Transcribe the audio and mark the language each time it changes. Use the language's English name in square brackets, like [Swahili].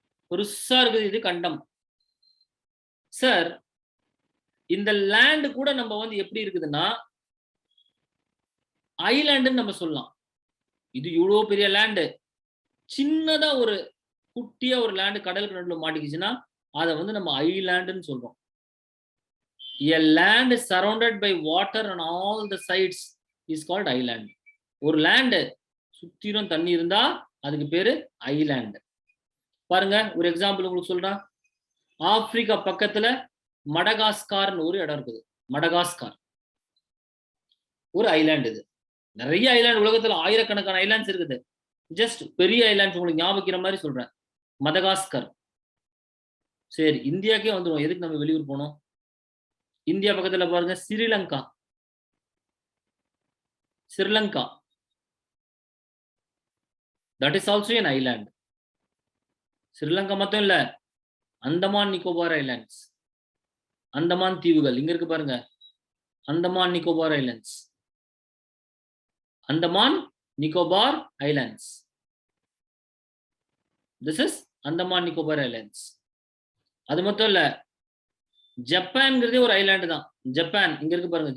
[Tamil] பெருசா இருக்குது இது கண்டம். சார், இந்த லேண்ட் கூட நம்ம வந்து எப்படி இருக்குதுன்னா ஐலாண்டுன்னு நம்ம சொல்லலாம். இது இவ்வளவு பெரிய லேண்டு, சின்னதா ஒரு குட்டியா ஒரு லேண்டு கடலுக்கு நடுவில் மாட்டிக்கிச்சுன்னா அதை வந்து நம்ம ஐலாண்டுன்னு சொல்றோம். [English] A land surrounded by water on all the sides is called island. [Tamil] ஒரு லேண்டு சுத்திரும் தண்ணி இருந்தா அதுக்கு பேரு ஐலாண்ட். பாருங்க, ஒரு எக்ஸாம்பிள் உங்களுக்கு சொல்றேன். ஆப்பிரிக்கா பக்கத்துல மடகாஸ்கார்னு ஒரு இடம் இருக்குது. மடகாஸ்கார் ஒரு ஐலாண்ட். இது நிறைய ஐலாண்ட், உலகத்துல ஆயிரக்கணக்கான ஐலாண்ட்ஸ் இருக்குது. ஜஸ்ட் பெரிய ஐலாண்ட்ஸ் உங்களுக்கு ஞாபகிக்கிற மாதிரி சொல்றேன். மடகாஸ்கர். சரி, இந்தியாக்கே வந்துடும். எதுக்கு நம்ம வெளியூர் போனோம்? இந்தியா பக்கத்துல பாருங்க, Sri Lanka. [English] Sri Lanka, that is also an island. [Tamil] Sri Lanka மட்டும் இல்ல, அந்தமான் நிக்கோபார் ஐலாண்ட்ஸ், அந்தமான் தீவுகள் இங்க இருக்கு பாருங்க. Andaman Nicobar islands, Andaman Nicobar islands. [English] This is [Tamil] Andaman Nicobar islands. அது மட்டும் இல்ல, ஜப்பான்ங்கிறதே ஒரு ஐலாண்டு தான். ஜப்பான் இங்க இருக்கு பாருங்க.